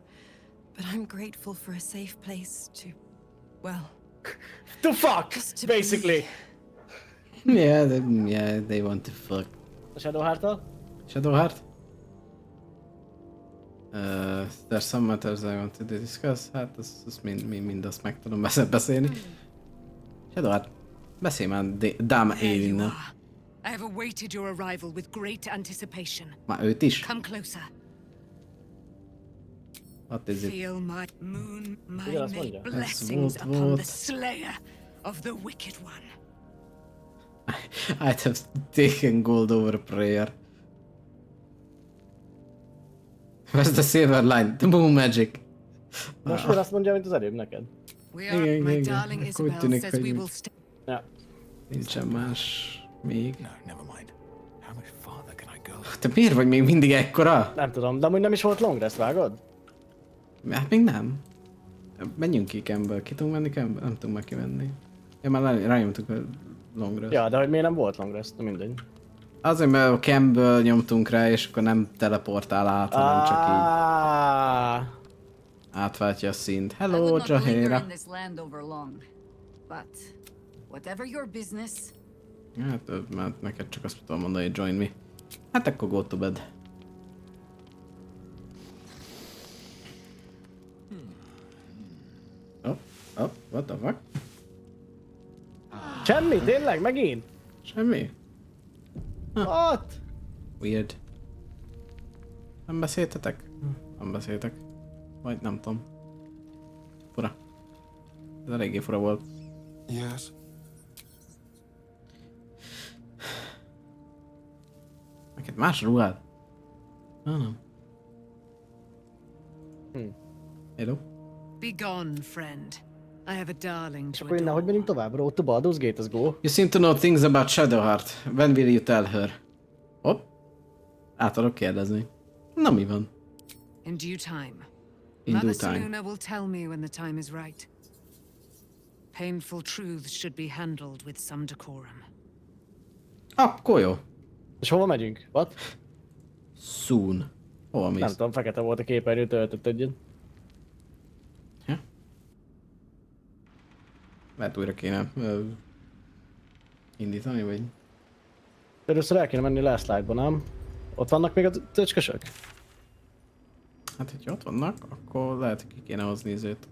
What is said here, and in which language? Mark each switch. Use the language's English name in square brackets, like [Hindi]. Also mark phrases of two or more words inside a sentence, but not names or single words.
[English] But I'm grateful for a safe place to... well... to fuck, basically. Yeah, they want to fuck. [Hungarian] A Shadowheart-tal? [English] Shadowheart? There's some matters I want to discuss. [Hungarian] Hát, azt mindazt meg tudom beszélni. Shadowheart, beszélj már Dame Aelinnel. [English] I have awaited your arrival with great anticipation. [Hungarian] Már őt is? [English] Come closer. What is it? Feel my moon, my blessings upon the slayer of the wicked one. I'd have taken gold over a prayer. Where's the silver line? The moon magic. [Hungarian] Most már azt mondja, mint az előbb neked. Igen. Akkor úgy tűnik, hogy nincsen más még. Te miért vagy még mindig ekkora? Nem tudom, de amúgy nem is volt [English] long rest, [Hungarian] vágod? Hát még nem. Menjünk ki Campbell. Ki tudunk menni Campbell? Nem tudunk már kimenni. Ja, már rányomtuk a [English] long rest. [Hungarian] Ja, de hogy miért nem volt [English] long rest? [Hungarian] Mindegy. Azért, mert a Campbell nyomtunk rá, és akkor nem teleportál át, hanem csak így átváltja a színt. [English] Hello, Jahira! [Hungarian] Hát, mert neked csak azt tudom mondani, hogy [English] join me. [Hungarian] Hát akkor [English] go to bed. Oh, what the fuck? [Hungarian] Semmi? Tényleg? Megint? Semmi? [English] What? Weird. [Hungarian] Nem beszéltetek? Nem beszéltek. Vagy nem tudom. Fura. Ez eléggé fura volt. [English] Yes. [Hungarian] Neked más ruhád? Nem. [English] Hello? Be gone, friend. I have a darling [Hungarian] És [English] to [Hungarian] akkor innen hogy menjünk tovább? [English] Road to Baldur's Gate, let's go. You seem to know things about Shadowheart. When will you tell her? [Hungarian] Hopp. Át tudok kérdezni. Na mi van? [English] In due time. In Mother due time. Seluna will tell me when the time is right. Painful truths should be handled with some decorum. [Hungarian] Akkor jó. És hova megyünk? [English] What? Soon. [Hungarian] Hova mész? Nem tudom, fekete volt a képernyő, töltött egyet. Lehet újra kéne indítani, vagy... Először el kéne menni last light-ba, nem? Ott vannak még a töcskösök? Hát, hogyha ott vannak, akkor lehet, hogy ki kéne hozni izét.